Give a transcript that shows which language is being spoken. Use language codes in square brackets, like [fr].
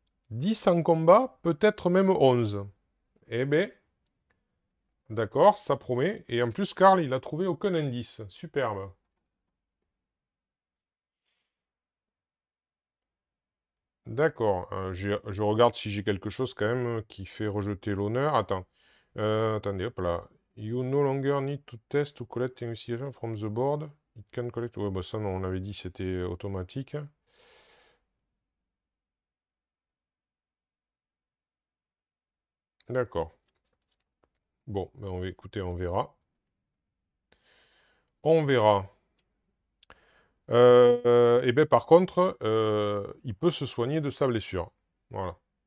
[fr] 10 en combat, peut-être même 11. Eh ben, d'accord, ça promet. Et en plus, Karl, il a trouvé aucun indice. Superbe. D'accord. Je regarde si j'ai quelque chose quand même qui fait rejeter l'honneur. Attends. Attendez, hop là. [en] You no longer need to test to collect investigation from the board. It can collect... [fr] Ouais, bah ça, non, on avait dit c'était automatique. D'accord. Bon, ben on va écouter, on verra. On verra. Et ben par contre, il peut se soigner de sa blessure. Voilà.